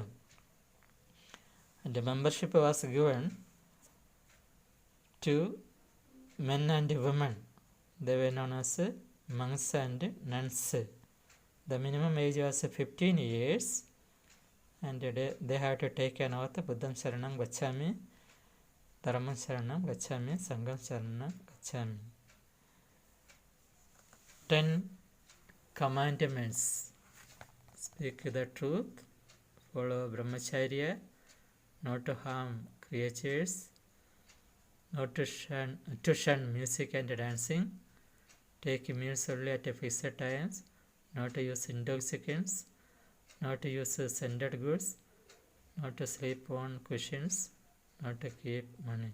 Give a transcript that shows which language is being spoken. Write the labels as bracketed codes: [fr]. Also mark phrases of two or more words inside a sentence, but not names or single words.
[en] And the membership was given to men and women. They were known as monks and nuns. The minimum age was 15 years, and they had to take an oath: [pi] Buddham Sharanam Gacchami, Dharamam Sharanam Gacchami, Sangham Sharanam Gacchami. [en] 10 commandments. Speak the truth, follow brahmacharya, not to harm creatures, not to shun music and dancing, take meals only at fixed times, not to use intoxicants, not to use scented goods, not to sleep on cushions, not to keep money.